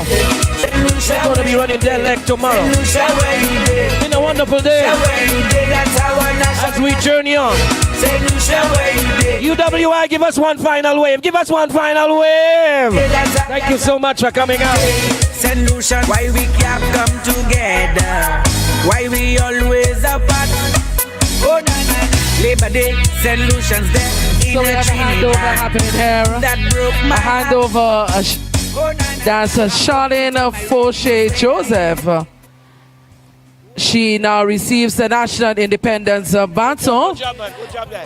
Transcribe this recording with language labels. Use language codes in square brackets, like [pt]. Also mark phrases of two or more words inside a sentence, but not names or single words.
[en] They're going to be running their leg tomorrow. It's been a wonderful day as we journey on. UWI, give us one final wave. Give us one final wave. Thank you so much for coming out. St. Lucia, why we can't come together? Why we always apart? Oh, na na na. Labor Day, St. Lucia's there. So we have a handover happening here. That broke my handover. That's Charlene Fauché Joseph. She now receives the National Independence Baton. Good job, man. Good job, guys.